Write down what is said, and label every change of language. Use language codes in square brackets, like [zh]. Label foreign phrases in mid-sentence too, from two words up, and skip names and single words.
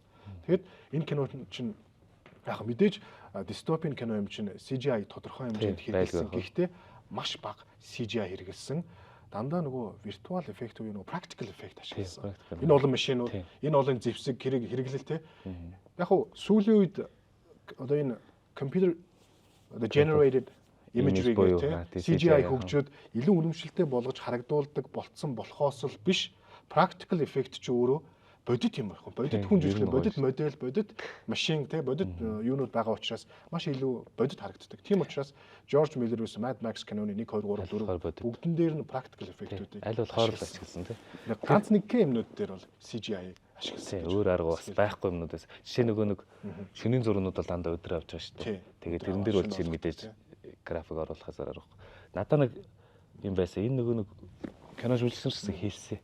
[mn] Тэгэд энэ кино чинь яг мэдээж дистопийн кино юм чинь CGI тодорхой хэмжээнд хэрэгэлсэн. Гэхдээ маш бага CGI хэрэгэлсэн. Дандаа нөгөө виртуал эффект уу нөгөө practical эффект ашигласан. Энэ олон машинууд, энэ олон зэвсэг хэрэглэл те. Яг хуу сүүлийн үед одоо энэ computer одоо [en] generated imagery [mn] те CGI хөгжөөд илүү үнэмшилтэй болгож харагдуулдаг болцсон болохоос л биш practical эффект ч өөрөө бодит юм байна. Бодит хүн жүжиглэх, бодит модель, бодит машин те бодит юунууд байгаа учраас маш илүү бодит харагддаг. Тийм учраас Жорж Миллер ус Mad Max киноны 1 2 3 4 бүгдэн дээр нь [en] practical effect- [mn] үүдийг аль болохоор л ашигласан те. Ганц нэг юмнууд дээр бол CGI ашигласан. Өөр арга бас байхгүй юмнуудаас жишээ нөгөө нэг шөнийн зургнууд бол дандаа өдрөө авч байгаа шүү дээ. Тэгээд тэрэн дээр бол чинь мэдээж график оруулахаас аргагүй. Надаа нэг юм байсан. Энэ нөгөө нэг кино шүлжсэн хэлсэн.